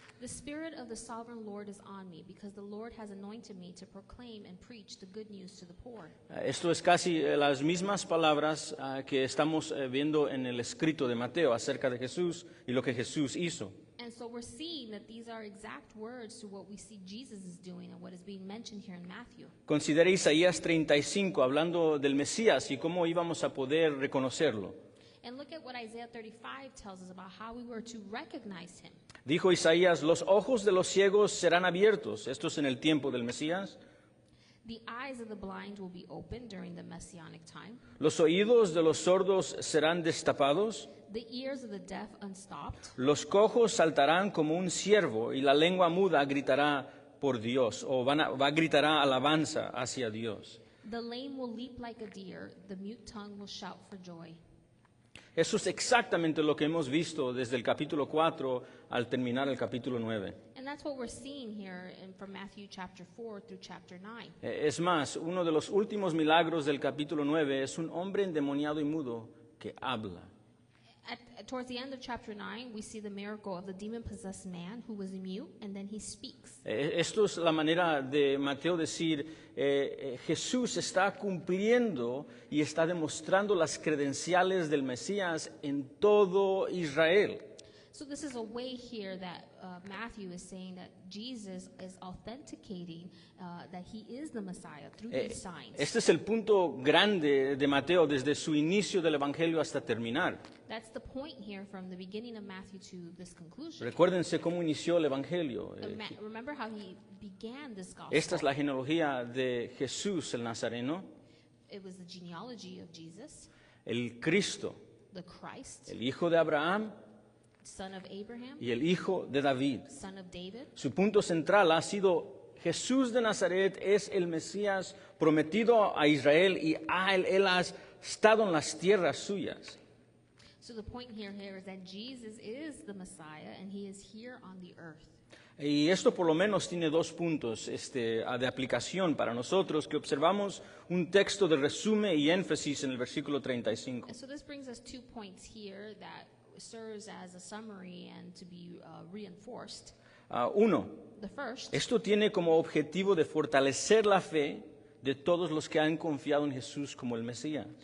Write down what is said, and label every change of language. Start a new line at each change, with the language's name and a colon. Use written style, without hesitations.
English: The Spirit of the Sovereign Lord is on me, because the Lord has anointed me to proclaim and preach the good news to the poor.
Spanish: Esto es casi las mismas palabras que estamos viendo en el escrito de Mateo acerca de Jesús y lo que Jesús hizo.
English: And so we're seeing that these are exact words to what we see Jesus is doing and what is being mentioned here in Matthew.
Spanish: Considere Isaías 35, hablando del Mesías y cómo íbamos a poder reconocerlo.
English: And look at what Isaiah 35 tells us about how we were to recognize him.
Spanish: Dijo Isaías, los ojos de los ciegos serán abiertos. Esto es en el tiempo del Mesías.
English: The eyes of the blind will be opened during the messianic time.
Spanish: Los oídos de los sordos serán destapados.
English: The ears of the deaf unstopped.
Spanish: Los cojos saltarán como un ciervo y la lengua muda gritará por Dios o gritará alabanza hacia Dios.
English: The lame will leap like a deer. The mute tongue will shout for joy.
Spanish: Eso es exactamente lo que hemos visto desde el capítulo 4 al terminar el capítulo 9.
English: And that's what we're seeing here from Matthew chapter 4 through chapter 9.
Spanish: Es más, uno de los últimos milagros del capítulo 9 es un hombre endemoniado y mudo que habla.
English: Towards the end of chapter 9, we see the miracle of the demon-possessed man who was mute, and then he speaks.
Spanish: Esto es la manera de Mateo decir, Jesús está cumpliendo y está demostrando las credenciales del Mesías en todo Israel.
English: So this is a way here that Matthew is saying that Jesus is authenticating that he is the Messiah through these signs.
Spanish: Este es el punto grande de Mateo desde su inicio del Evangelio hasta terminar.
English: That's the point here from the beginning of Matthew to this conclusion.
Spanish: Recuérdense cómo inició el Evangelio.
English: Remember how he began this gospel.
Spanish: Esta es la genealogía de Jesús el Nazareno,
English: It was the genealogy of Jesus,
Spanish: el Cristo,
English: the Christ,
Spanish: el hijo de Abraham
English: son of Abraham,
Spanish: y el hijo de David.
English: son of David.
Spanish: Su punto central ha sido Jesús de Nazaret es el Mesías prometido a Israel y él ha estado en las tierras suyas.
English: So the point here is that Jesus is the Messiah and he is here on the earth.
Spanish: Y esto por lo menos tiene dos puntos de aplicación para nosotros que observamos un texto de resumen y énfasis en el versículo 35.
English: And so this brings us 2 points here that serves as a summary and to be reinforced.
Spanish: Uno,
English: The first,
Spanish: esto tiene como objetivo de fortalecer la fe de todos los que han confiado en Jesús como el Mesías.